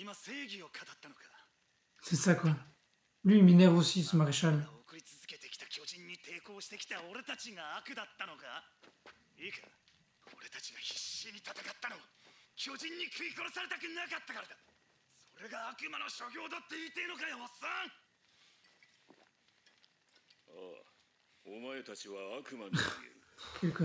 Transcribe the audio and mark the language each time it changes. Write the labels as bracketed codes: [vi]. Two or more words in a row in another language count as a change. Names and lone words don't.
[fr] C'est ça quoi. Lui il m'énerve aussi ce maréchal. [ja] 人に抵抗してきた俺たちが悪だったのか。いいか、俺たちが必死に戦ったのは巨人に食い殺されたくなかったからだ。それが悪魔の所業だって言いてえのかよ、おっさん。ああ、お前たちは悪魔に見える。